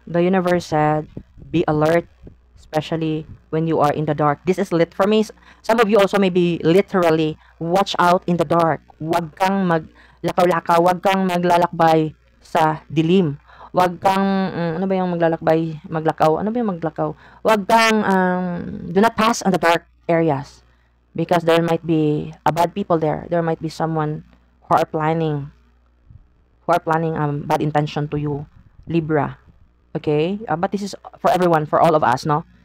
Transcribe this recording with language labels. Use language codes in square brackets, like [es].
[en] The universe said, be alert, especially when you are in the dark. This is lit for me. Some of you also may be literally, watch out in the dark. [tl] Huwag kang maglakaw-lakaw, huwag kang maglalakbay sa dilim. Huwag kang, ano ba yung maglakaw? Ano ba yung maglakaw? Huwag kang, [en] do not pass on the dark areas. Because there might be a bad people there. There might be someone who are planning bad intention to you, Libra. Okay? But this is for everyone, for all of us, no?